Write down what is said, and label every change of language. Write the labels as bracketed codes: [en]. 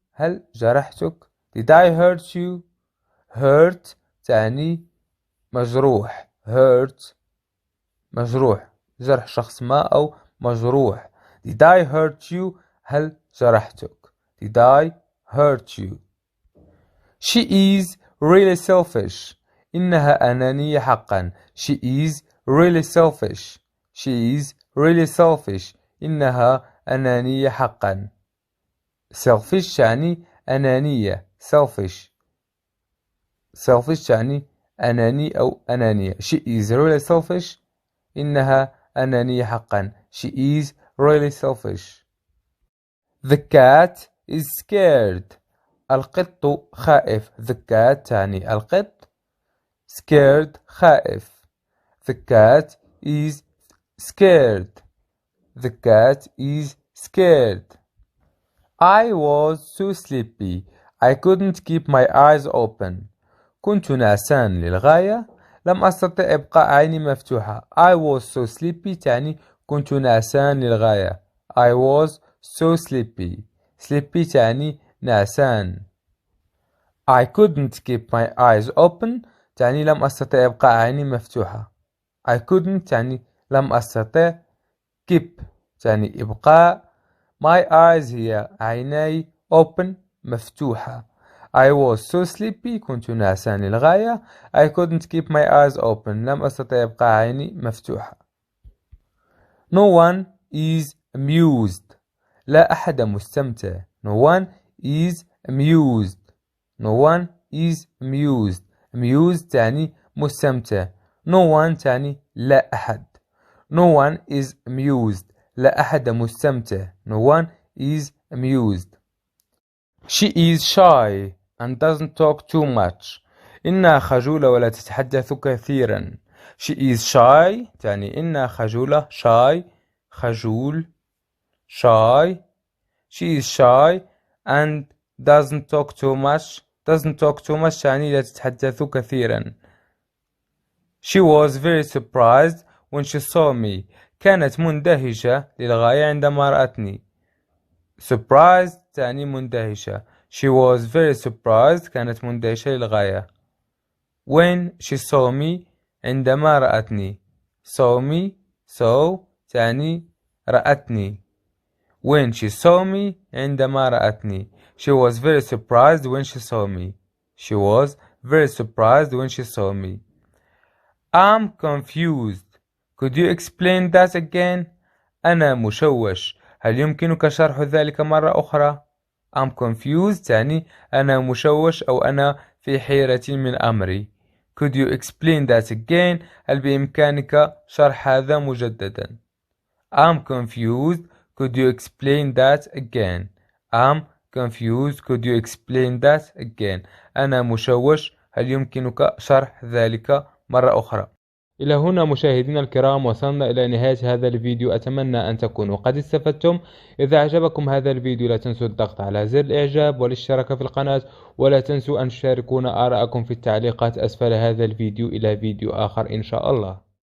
[ar] هل جرحتك؟ [en] Did I hurt you? [ar] hurt تعني مجروح. hurt مجروح. جرح شخص ما أو مجروح. [en] Did I hurt you? [ar] هل جرحتك؟ [en] Did I hurt you? She is really selfish. [ar] إنها أنانية حقا. [en] She is really selfish. She is really selfish. [ar] إنها أنانية حقا. selfish يعني أنانية. [en] selfish. [ar] selfish يعني أناني أو أنانية. [en] She is really selfish. [ar] إنها أنانية حقا. [en] She is really selfish. The cat is scared. [ar] القط خائف. [en] The cat [ar] تعني القط. scared خائف. [en] The cat is scared. The cat is scared. I was so sleepy. I couldn't keep my eyes open. [ar] كنت نعسان للغاية. لم أستطع إبقاء عيني مفتوحة. [en] I was so sleepy [ar] تعني كنت نعسان للغاية. [en] I was so sleepy. [ar] Sleepy تعني نعسان. [en] I couldn't keep my eyes open [ar] تعني لم أستطع إبقاء عيني مفتوحة. [en] I couldn't [ar] تعني لم أستطع. keep تعني إبقاء. [en] My eyes [ar] هي عيناي. open مفتوحة. [en] I was so sleepy [ar] كنت نعسان للغاية. [en] I couldn't keep my eyes open [ar] لم أستطع إبقاء عيني مفتوحة. [en] No one is amused. [ar] لا أحد مستمتع. [en] No one is amused. No one is amused. [ar] amused تعني مستمتع. [en] No one [ar] تعني لا أحد. [en] No one is amused. [ar] لا أحد مستمتع. [en] No one is amused. She is shy and doesn't talk too much. [ar] إنها خجولة ولا تتحدث كثيرا. [en] She is shy [ar] تعني إنها خجولة. [en] shy خجول. shy. She is shy and doesn't talk too much. doesn't talk too much [ar] يعني لا تتحدث كثيرا. [en] She was very surprised when she saw me. [ar] كانت مندهشة للغاية عندما رأتني. surprised تعني مندهشة. [en] She was very surprised [ar] كانت مندهشة للغاية. [en] when she saw me [ar] عندما رأتني. [en] saw me saw [ar] تعني رأتني. [en] when she saw me [ar] عندما رأتني. [en] she was very surprised when she saw me. she was very surprised when she saw me. I'm confused. Could you explain that again? [ar] أنا مشوش. هل يمكنك شرح ذلك مرة أخرى؟ [en] I'm confused [ar] يعني أنا مشوش أو أنا في حيرة من أمري. [en] Could you explain that again? [ar] هل بإمكانك شرح هذا مجددا؟ [en] I'm confused. Could you explain that again? I'm confused. Could you explain that again? [ar] أنا مشوش. هل يمكنك شرح ذلك مرة أخرى؟ إلى هنا مشاهدينا الكرام وصلنا إلى نهاية هذا الفيديو. أتمنى أن تكونوا قد استفدتم. إذا أعجبكم هذا الفيديو لا تنسوا الضغط على زر الإعجاب والاشتراك في القناة، ولا تنسوا أن تشاركونا آراءكم في التعليقات أسفل هذا الفيديو. إلى فيديو آخر إن شاء الله.